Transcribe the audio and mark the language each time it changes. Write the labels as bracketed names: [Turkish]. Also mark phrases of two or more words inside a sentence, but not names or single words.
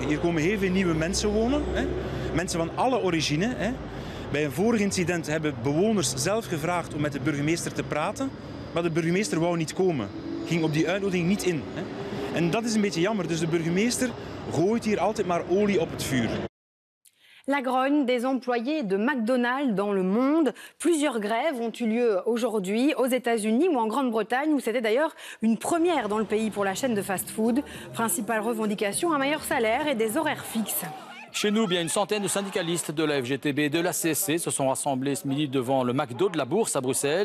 [Dutch] Hier komen heel veel nieuwe mensen wonen, hè? Mensen van alle origine. Hè? Bij een vorig incident hebben bewoners zelf gevraagd om met de burgemeester te praten, maar de burgemeester wou niet komen. Ging op die uitnodiging niet in. Hè? En dat is een beetje jammer, dus de burgemeester gooit hier altijd maar olie op het vuur. [French] La grogne des employés de McDonald's dans le monde. Plusieurs grèves ont eu lieu aujourd'hui aux États-Unis ou en Grande-Bretagne, où c'était d'ailleurs une première dans le pays pour la chaîne de fast-food. Principale revendication, un meilleur salaire et des horaires fixes. Chez nous, bien une centaine de syndicalistes de la FGTB et de la CSC se sont rassemblés ce midi devant le McDo de la Bourse à Bruxelles.